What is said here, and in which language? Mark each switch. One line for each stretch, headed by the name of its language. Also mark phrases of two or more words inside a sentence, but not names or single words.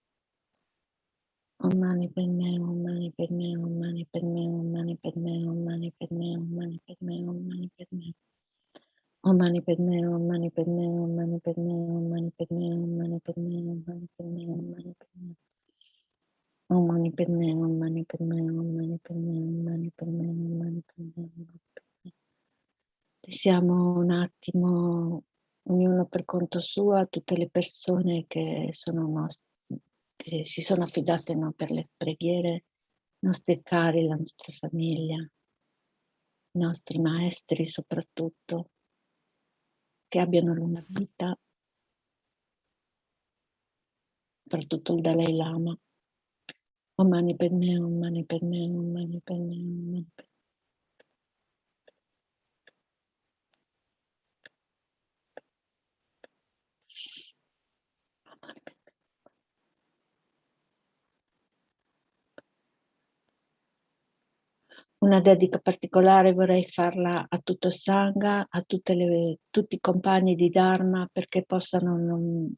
Sanskrit: Om Mani Padme, Om Mani Padme, Om Mani Padme, Om Mani Padme, Om Mani Padme, Om Mani Padme, Om Mani Padme. Om Mani Padme, Om Mani Padme, Om Mani Padme, Om Mani Padme, Om Mani Padme, Om Mani Padme, Om Mani Padme. Om Mani Padme, Om Mani Padme, Om Mani Padme, Om Mani Padme, Om Mani Padme, Om Mani Padme.
Italian: Pensiamo un attimo, ognuno per conto suo, a tutte le persone che si sono affidate per le preghiere, i nostri cari, la nostra famiglia, i nostri maestri soprattutto, che abbiano lunga vita, soprattutto il Dalai Lama.
Sanskrit: Om Mani Padme, Om Mani Padme, Om Mani Padme, Om Mani Padme.
Italian: Una dedica particolare vorrei farla a tutto Sangha, a tutti i compagni di Dharma, perché possano non